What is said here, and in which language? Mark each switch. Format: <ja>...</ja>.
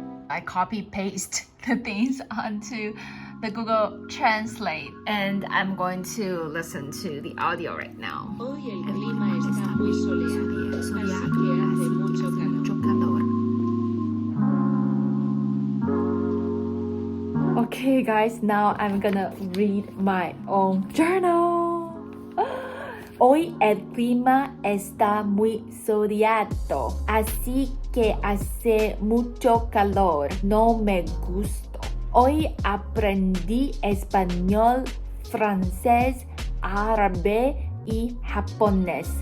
<en>I copy paste the things onto the Google Translate and I'm going to listen to the audio right now.</en> <es>Hoy el clima está muy soleado, así que hace mucho calor.</es> <en>Okay guys, now I'm gonna read my own journal.</en> <es>Hoy el clima está muy soleado, así que hace mucho calor. No me gusta. Hoy aprendí español, francés, árabe y japonés.</es>